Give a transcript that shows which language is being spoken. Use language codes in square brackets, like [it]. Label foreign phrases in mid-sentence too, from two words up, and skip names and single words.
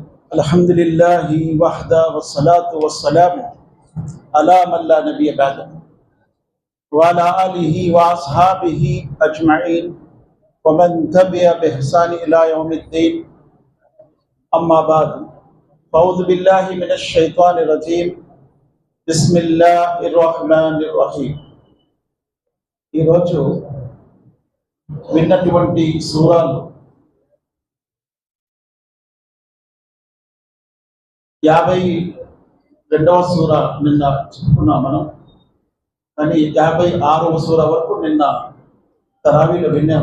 [ar] الحمد لله وحده والصلاة والسلام على من لا نبي بعده وعلى آله وأصحابه أجمعين ومن تبع بإحسان إلى يوم الدين أما بعد فأعوذ بالله من الشيطان الرجيم بسم الله الرحمن الرحيم. [te] ఈరోజు విన్నటువంటి సూరాలు 52వ సూర నిన్న చెప్పుకున్నాం మనం, కానీ 56వ సూర వరకు నిన్న తరావీలో విన్నాం.